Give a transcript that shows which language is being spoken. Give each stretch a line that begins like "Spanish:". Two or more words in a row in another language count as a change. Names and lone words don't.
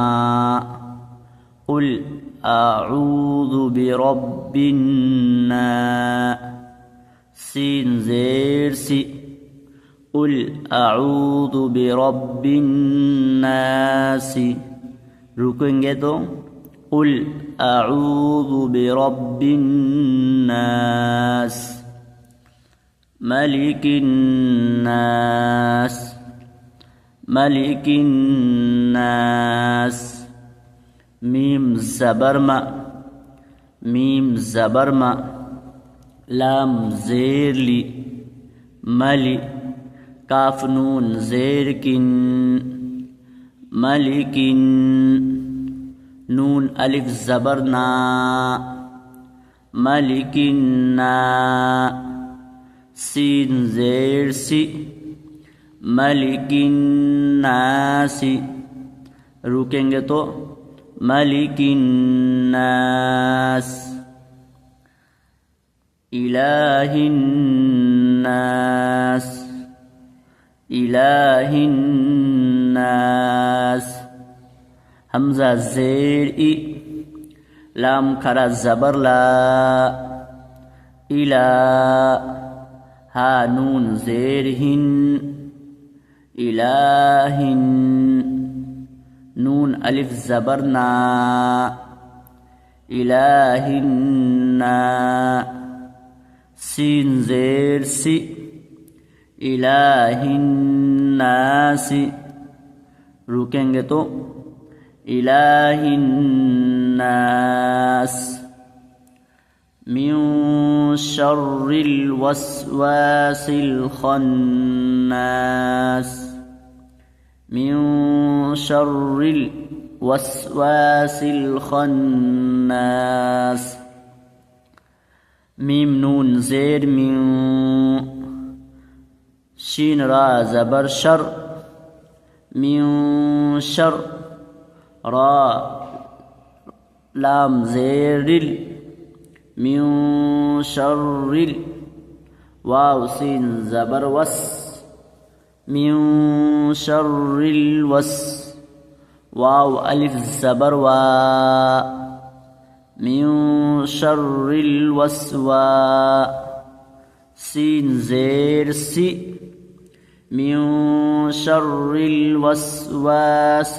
Arabic: قل أعوذ بربّ النّا، سين زير سي، قل أعوذ بربّ النّاسِ.
Urdu: رکیں گے تو
Arabic: قل أعوذ بربّ النّاس، ملكِ النّاس، ملكِ النّاس. ميم زبر ما، ميم زبر ما، لام زير لي، ملِ، كاف نون زير كِن، ملكِن، نون ألف زبر نا، ملكِنّا، سين زير سي، ملكِ النّاسِ.
Urdu: رکیں گے تو
Arabic: ملكِ النّاس، إلهِ النّاس، إلهِ النّاس. همزة زير إ، لام کھڑا زبر لا، إلا، ها نون زير هِن، إلاهِن، نون ألف زبر نا، إلاهِنّا، سين زير سي، إلهِ النّاسِ.
Urdu: رکیں گے تو
Arabic: إلهِ النّاس، مِن شرِّ الوسواسِ الخنّاس، مِن شرِّ الوسواسِ الخنّاس. ميم نون زير مِن، شين را زبر شَر، مِن شَر، را لام زيرِل، مِن شرِّل، واو سين زبر وَس، مِن شرِّل وَس، واو ألف زبر وا، مِن شرِّل وَسوا، سين زير سي، مِن شرِّ الوسواسِ.